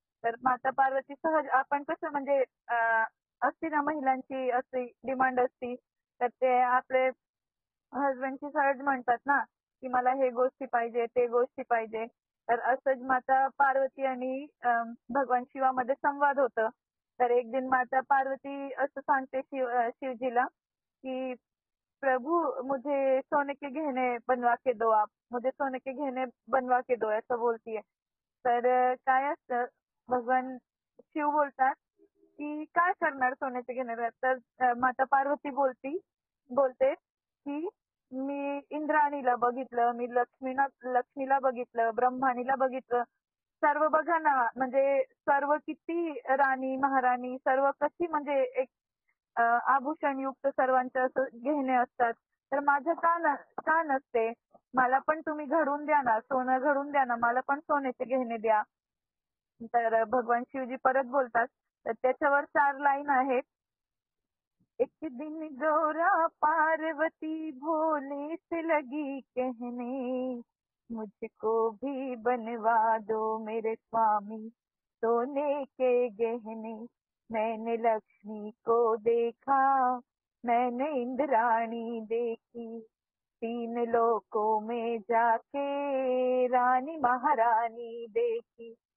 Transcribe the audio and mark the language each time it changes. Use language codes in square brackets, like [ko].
[mr] तर माता पार्वती सहज, आपण कसं म्हणजे असती ना महिलांची अशी डिमांड असती, तर ते आपले हसबंडची सहज म्हणतात ना की मला हे गोष्टी पाहिजे ते गोष्टी पाहिजे. तर असंच माता पार्वती आणि भगवान शिवामध्ये संवाद होतं. तर एक दिन माता पार्वती असं सांगते शिवजीला [hi] कि प्रभु मुझे सोने के गहने बनवा के दो, आप मुझे सोने के गहने बनवा के दो, [mr] असं बोलतीये. तर काय असतं, भगवान शिव बोलतात की काय करणार सोन्याचे गहने. तर माता पार्वती बोलते की मी इंद्राणीला बघितलं, मी लक्ष्मीला बघितलं, ब्रह्माणीला बघितलं. सर्व बघा ना, म्हणजे सर्व किती राणी महाराणी सर्व कशी म्हणजे एक आभूषण युक्त सर्वांचे असं गहने असतात. तर माझं का नसते. मला पण तुम्ही घडून द्या ना, सोनं घडून द्या ना, मला पण सोन्याचे गहने द्या. तर भगवान शिवजी परत बोलतात. तर त्याच्यावर 4 लाईन आहेत. [hi] एक दिन गौरा पार्वती भोले से लगी कहने, मुझको भी बनवा दो मेरे स्वामी सोने के गहने. मैंने लक्ष्मी को देखा, मैंने इंद्राणी देखी, 3 लोकों में जाके रानी महारानी देखी.